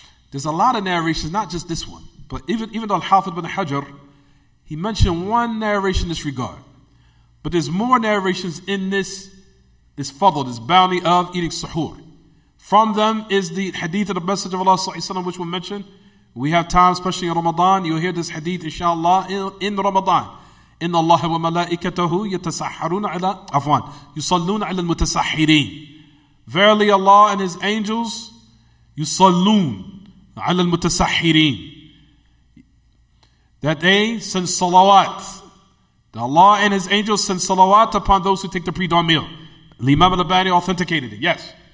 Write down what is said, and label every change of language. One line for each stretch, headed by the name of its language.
English: There's a lot of narrations, not just this one, but even Al-Hafidh ibn Hajar, he mentioned one narration in this regard. But there's more narrations in this fadl, this bounty of eating suhoor. From them is the hadith of the Messenger of Allah which we'll mention. We have time, especially in Ramadan, you'll hear this hadith inshallah in Ramadan.
Arabic: إن الله وملائكته يتسحرون على يصلون على المتسحرين.
English: Verily Allah and His angels
Arabic: يصلون على المتسحرين.
English: That they send salawat. That Allah and His angels send salawat upon those who take the pre-dawn meal. Imam al-Albani authenticated it. Yes.